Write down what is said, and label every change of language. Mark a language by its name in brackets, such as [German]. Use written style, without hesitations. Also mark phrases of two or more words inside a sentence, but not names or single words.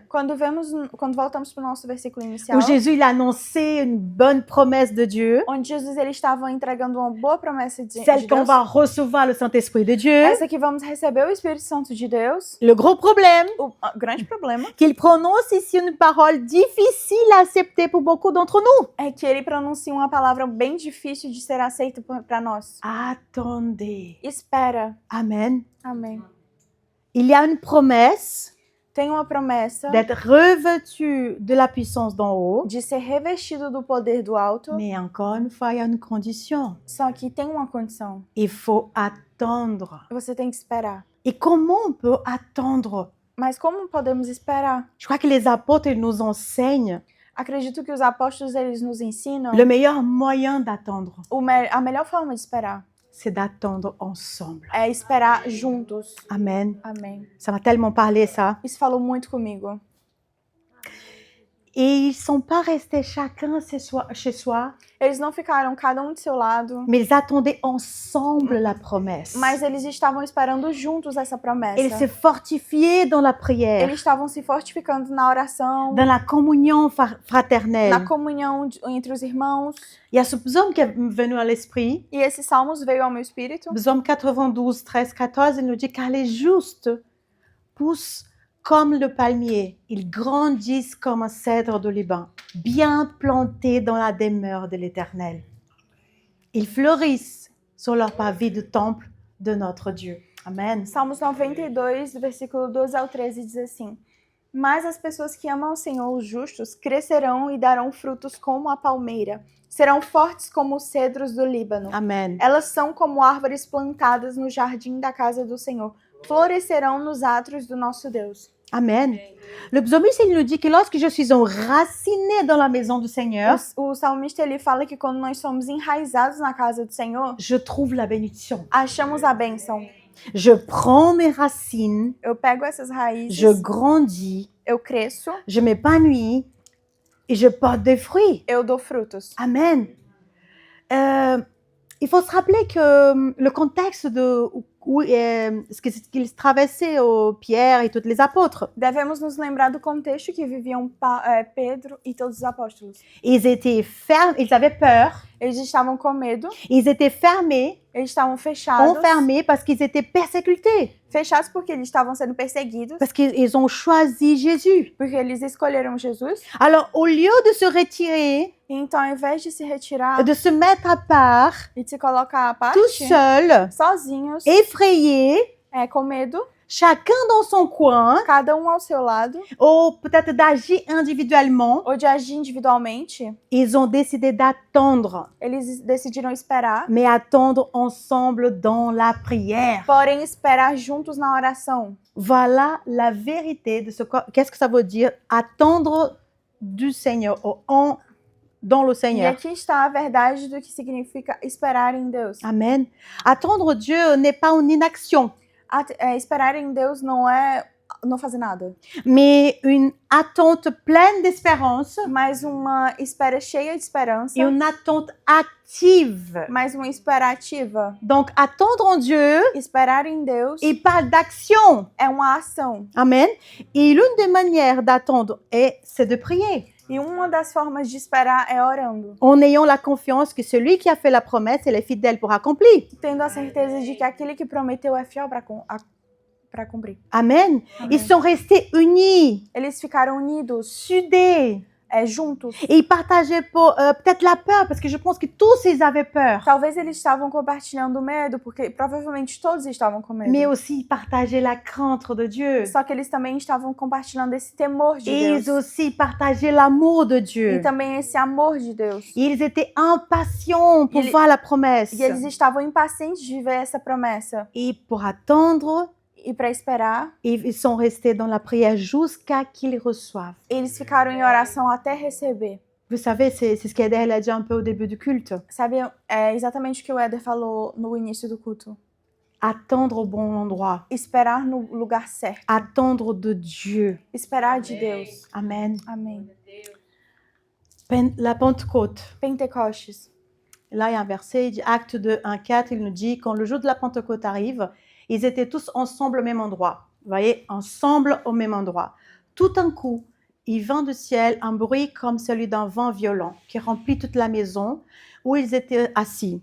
[Portuguese] Quando voltamos para o nosso versículo inicial, [French] où Jésus il a annoncé une bonne promesse de Dieu, [Portuguese] onde Jesus ele estava entregando uma boa promessa de [French] celle qu'on [Portuguese] Deus, [French] va recevoir le Saint-Esprit de Dieu, [Portuguese] essa que vamos receber o Espírito Santo de Deus. [French] le gros problème, [Portuguese] O grande problema [French] qu'il prononce ici une parole difficile à accepter pour beaucoup d'entre nous. [Portuguese] é que ele pronuncia uma palavra bem difícil de ser aceita para nós. [French] Attendez. [Portuguese] Espera. [French] Amen. [Portuguese] Amém. [French] Il y a une promesse [Portuguese] Tem uma promessa [French] d'être revêtu de la puissance d'en haut, [Portuguese] de ser revestido do poder do alto, [French] mais encore une fois, il y a une condition. [Portuguese] só que tem uma condição. [French] Il faut attendre. [Portuguese] Você tem que esperar. [French] Et comment on peut attendre? [Portuguese] Mas como podemos esperar? [French] Je crois que les apôtres ils nous enseignent [Portuguese] Acredito que os apóstolos eles nos ensinam [French] le meilleur moyen d'attendre, [Portuguese] a melhor forma de esperar [French] c'est d'attendre ensemble. [Portuguese] é esperar juntos. [French] Amen. [Portuguese] Amém. [French] Ça m'a tellement parlé, ça. [Portuguese] Isso falou muito comigo. [French] Et ils ne sont pas restés chacun chez soi, [Portuguese] Eles não ficaram cada um de seu lado, [French] mais ils attendaient ensemble la promesse. [Portuguese] mas eles estavam esperando juntos essa promessa. [French] Ils se fortifiaient dans la prière, [Portuguese] Eles estavam se fortificando na oração, [French] dans la communion fraternelle. [Portuguese] na comunhão entre os irmãos. [French] Il y a ce psaume qui est venu à l'esprit, [Portuguese] E esse salmos veio ao meu espírito. [French] psaume 92, 13, 14, il nous dit « Car les justes poussent comme le palmier, ils grandissent comme un cèdre de Liban, bien plantés dans la demeure de l'Éternel. Ils fleurissent sur leur pavé du temple de notre Dieu. » Amen. [Portuguese] Salmos 92, versículo 12 ao 13 diz assim: Mas as pessoas que amam o Senhor, os justos, crescerão e darão frutos como a palmeira. Serão fortes como os cedros do Líbano. Amen. Elas são como árvores plantadas no jardim da casa do Senhor. Florescerão nos átrios do nosso Deus. Amen. [French] Le psalmiste, il nous dit que lorsque je suis enraciné dans la maison du Seigneur, [Portuguese] O salmista ele fala que quando nós somos enraizados na casa do Senhor, [French] je trouve la bénédiction. [Portuguese] achamos a bênção. [French] Je prends mes racines, [Portuguese] Eu pego essas raízes, [French] je grandis, [Portuguese] eu cresço, [French] je m'épanouis et je porte des fruits. [Portuguese] eu dou frutos. Amen. [French] Il faut se rappeler que le contexte de ce qu'ils traversaient, Pierre et tous les apôtres, [Portuguese] Devemos nos lembrar do contexto que viviam Pedro e todos os apóstolos. [French] ils étaient fermes, ils avaient peur, [Portuguese] Eles estavam com medo, [French] ils étaient fermés, [Portuguese] eles estavam fechados. [French] enfermés parce qu'ils étaient persécutés, [Portuguese] Fechados porque eles estavam sendo perseguidos, [French] parce qu'ils ont choisi Jésus. [Portuguese] porque eles escolheram Jesus. [French] Alors, au lieu de se retirer, [Portuguese] E então, ao invés de se retirar [French] de se mettre à part, [Portuguese] e de se colocar à parte, [French] tout seul, [Portuguese] sozinhos, [French] effrayés, [Portuguese] com medo, [French] chacun dans son coin, [Portuguese] cada um ao seu lado, [French] ou peut-être d'agir individuellement, [Portuguese] ou de agir individualmente, [French] ils ont décidé d'attendre, [Portuguese] eles decidiram esperar, [French] mais attendre ensemble dans la prière. [Portuguese] porém esperar juntos na oração. [French] Voilà la vérité de qu'est-ce que ça veut dire attendre du Seigneur, dans le [Portuguese] E [French] Seigneur. [Portuguese] aqui está a verdade do que significa esperar em Deus. Amen. [French] Attendre Dieu n'est pas une inaction, [Portuguese] Esperar em Deus não é não fazer nada, [French] mais une attente pleine d'espérance [Portuguese] mas uma espera cheia de esperança, [French] et une attente active. [Portuguese] mas uma espera ativa. [French] Donc, attendre en Dieu, [Portuguese] Esperar em Deus [French] il parle d'action. [Portuguese] é uma ação. Amen. [French] Et l'une des manières d'attendre, c'est de prier, [Portuguese] E uma das formas de esperar é orando, [French] en ayant la confiance que celui qui a fait la promesse, il est fidèle pour accomplir. [Portuguese] tendo a certeza de que aquele que prometeu é fiel para cumprir. Amen. Amen. [French] Ils sont restés unis, [Portuguese] Eles ficaram unidos, [French] soudés. [Portuguese] juntos. [French] Et ils partageaient peut-être la peur, parce que je pense que tous ils avaient peur. [Portuguese] Talvez eles estavam compartilhando medo, porque provavelmente todos estavam com medo. [French] Mais aussi ils partageaient la crainte de Dieu. [Portuguese] Só que eles também estavam compartilhando esse temor de [French] Et [Portuguese] Deus. [French] ils aussi partageaient l'amour de [Portuguese] E [French] Dieu. [Portuguese] também esse amor de Deus. [French] Et ils étaient impatients pour Ils- voir la promesse. [Portuguese] E eles estavam impacientes de ver essa promessa. [French] Et pour attendre, [Portuguese] E para esperar, [French] ils sont restés dans la prière jusqu'à qu'ils reçoivent. [Portuguese] eles ficaram em oração até receber. [French] Vous savez, c'est ce qu'Eder a dit un peu au début du culte. [Portuguese] Sabe, é exatamente o que o Éder falou no início do culto. [French] Attendre au bon endroit. [Portuguese] Esperar no lugar certo. [French] Attendre de Dieu. [Portuguese] Esperar de Deus. [French] Amen. [Portuguese] Amém. [French] La Pentecôte. [Portuguese] Pentecostes. [French] Là, il y a un verset, il dit Acte 2, 1, 4, il nous dit, quand le jour de la Pentecôte arrive, ils étaient tous ensemble au même endroit. Vous voyez, ensemble au même endroit. Tout d'un coup, il vint du ciel un bruit comme celui d'un vent violent qui remplit toute la maison où ils étaient assis.